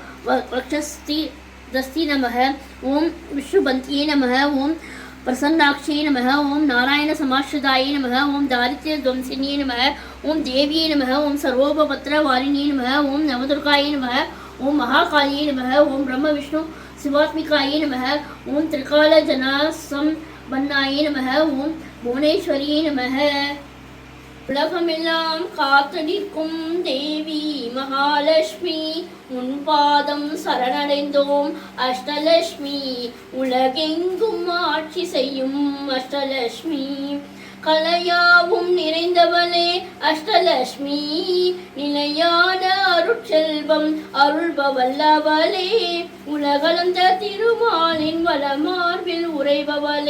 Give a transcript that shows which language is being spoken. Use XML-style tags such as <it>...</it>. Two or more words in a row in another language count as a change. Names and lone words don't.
<sa>वक्षस्थि नमः ओम विष्णुबन्त्यै नमः ओम प्रसन्नाक्षी नमः ओम नारायण समाश्रिताय नमः ओम दारिद्र्यध्वंसिन्यै नमः ओम देव्यै नमः ओम सर्वोपपत्रवारिण्यै नमः ओम नवदुर्गायै नमः ओम महाकाल्यै नमः ओम ब्रह्म विष्णु शिवात्मिकायै नमः ओम त्रिकालजनासंपन्नायै नमः ओम भुवनेश्वर्यै नमः</sa> <ta>உலகமெல்லாம் காத்தடிக்கும் தேவி மகாலட்சுமி உன் பாதம் சரணடைந்தோம் அஷ்டலட்சுமி உலகெங்கும் ஆட்சி செய்யும் அஷ்டலட்சுமி கலையாவும் நிறைந்தவளே அஷ்டலட்சுமி நிலையான அருட்செல்வம் அருள்பவல்லவளே உலகளந்த திருமாலின் வளமார்பில் உறைபவளே</ta>